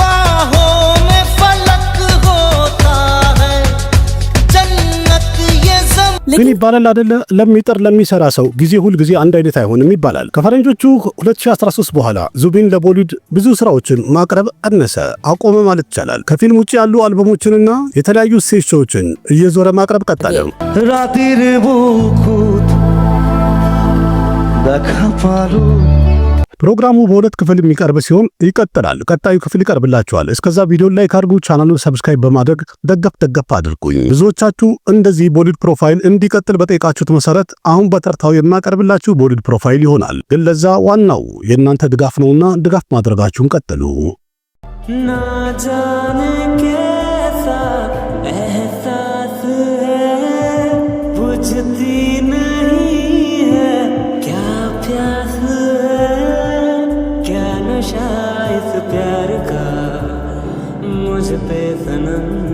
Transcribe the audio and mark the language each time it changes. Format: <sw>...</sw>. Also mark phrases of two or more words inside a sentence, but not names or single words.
<am>ግን ይባላል አይደለ፣ ለሚጥር ለሚሰራ ሰው ጊዜ ሁል ጊዜ አንድ አይነት አይሆንም ይባላል። ከፈረንጆቹ 2013 በኋላ ዙቢን ለቦሊውድ ብዙ ስራዎችን ማቅረብ ቀነሰ፣ አቆመ ማለት ይቻላል። ከፊልም ውጭ ያሉ አልበሞችንና የተለያዩ</am> <en>stage shows</en> <am>እየዞረ ማቅረብ ቀጠለ።</am> <as>রাতের বুকুত দেখা পালো</as> <am>ፕሮግራሙ በሁለት ክፍል የሚቀርብ ሲሆን ይቀጥላል። ቀጣዩ ክፍል ይቀርብላችኋል። እስከዛ</am> <en>video like</en> <am>አድርጉ፣</am> <en>channel subscribe</en> <am>በማድረግ ደገፍ አድርጉኝ። ብዙዎቻችሁ እንደዚህ ቦሊውድ ፕሮፋይል እንዲቀጥል በጠይቃችሁት መሰረት አሁን በተርታው የማቀርብላችሁ ቦሊውድ ፕሮፋይል ይሆናል። ግን ለዛ ዋናው የእናንተ ድጋፍ ነውና ድጋፍ ማድረጋችሁን ቀጥሉ።</am> <hi>ना जाने कैसा एहसास है बुझती नहीं है क्या प्यास है क्या नशा इस प्यार का मुझ पे सनम</hi>